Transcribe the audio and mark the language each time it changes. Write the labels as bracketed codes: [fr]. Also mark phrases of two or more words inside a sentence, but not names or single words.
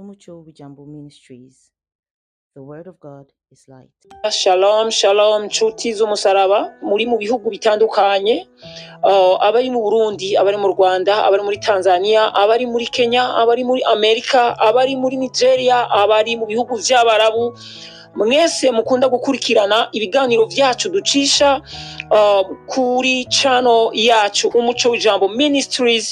[en] Umuco W'Ijambo Ministries. The word of God is light. [he] Shalom shalom [rn] nshuti z'umusaraba muri mu bihugu bitandukanye, abari mu Burundi, abari mu Rwanda, abari muri Tanzania, abari muri Kenya, abari muri Amerika, abari muri Nigeria, abari mu bihugu vy'Abarabu, mwese mukunda gukurikirana ibiganiro vyacu ducisha kuri channel yacu Umuco W'Ijambo Ministries.